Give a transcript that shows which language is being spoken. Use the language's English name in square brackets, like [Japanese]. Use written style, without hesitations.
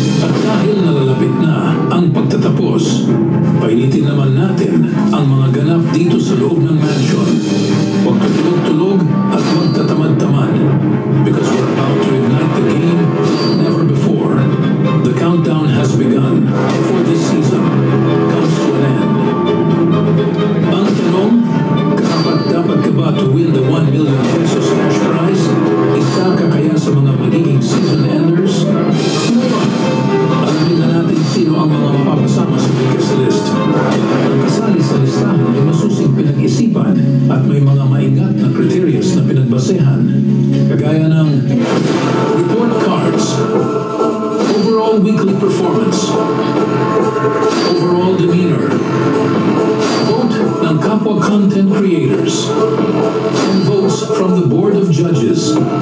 [Filipino] At dahil nalalapit na ang pagtatapos, painitin naman natin ang mga ganap dito sa loob ng mansion. Huwag tutulog-tulog at huwag tatamad-tamad. [English] Because we're about to ignite the game never before. The countdown has begun for this season comes to an end. [Filipino] Ang tanong, dapat ka ba [English] to win the 1 million pesos cash prize? [Filipino] Isa ka kaya sa mga magiging season enders? Ngayon, alamin na natin sino ang mga mapapasama sa biggest list. Ang kasali sa listahan ay masusing pinag-isipan at may mga maingat na criterias na pinagbasehan. Kagaya ng report cards, [English] overall weekly performance, overall demeanor, [Filipino] vote ng kapwa content creators, [English] and votes from the board of judges.